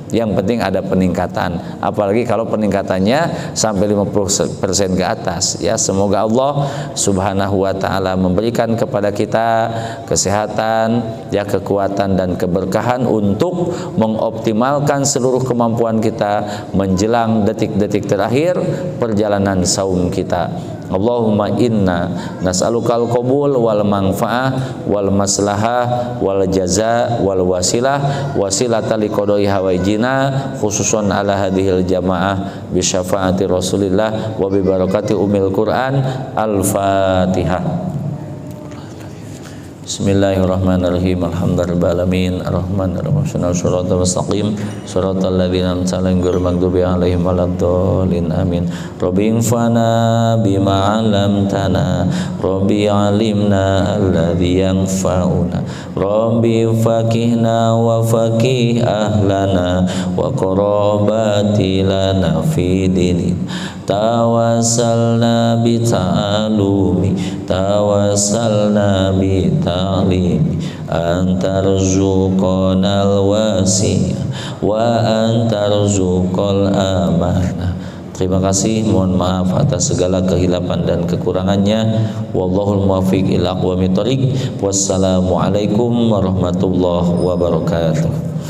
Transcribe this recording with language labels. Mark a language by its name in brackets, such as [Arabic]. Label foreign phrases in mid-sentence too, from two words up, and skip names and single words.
[Indonesian] Yang penting ada peningkatan, apalagi kalau peningkatannya sampai 50% ke atas. Ya, semoga Allah [Arabic] سبحانه وتعالى [Indonesian] memberikan kepada kita kesehatan, ya, kekuatan dan keberkahan untuk mengoptimalkan seluruh kemampuan kita menjelang detik-detik terakhir perjalanan saum kita. [Arabic] اللهم إنا نسألك القبول والمنفعة والمصلحة والجزاء والوسيلة وسيلة لقضاء حوائجنا خصوصا على هذه الجماعة بشفاعة رسول الله وببركة أم القرآن. Al-Fatihah. بسم الله الرحمن الرحيم. الحمد لله الرحمن الرحيم. الرحمن الرحيم. صراط المستقيم صراط الذين أنعمت عليهم غير المغضوب عليهم ولا الضالين. Amin. رب انفعنا بما علمتنا رب علمنا الذي ينفعنا رب فقهنا وفقه أهلنا وقرابة لنا في ديننا توسلنا بتعلم توسلنا بتعليم أن ترزقنا الواسعة وأن ترزق الأمانة. [Indonesian] Terima kasih, mohon maaf atas segala kehilapan dan kekurangannya. [Arabic] والله الموفق إلى أقوم الطريق. والسلام عليكم ورحمة الله وبركاته.